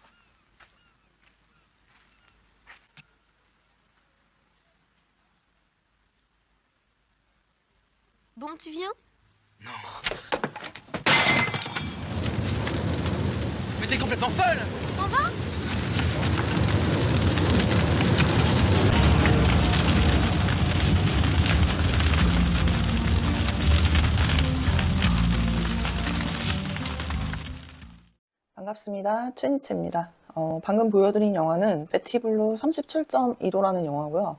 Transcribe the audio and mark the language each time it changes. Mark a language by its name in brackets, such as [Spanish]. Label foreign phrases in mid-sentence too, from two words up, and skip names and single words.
[French] Bon, tu viens? Non. Mais t'es complètement folle! T'en vas? [Korean] 반갑습니다. 최니체입니다. 방금 보여드린 영화는 베티블루 37.2도라는 영화고요.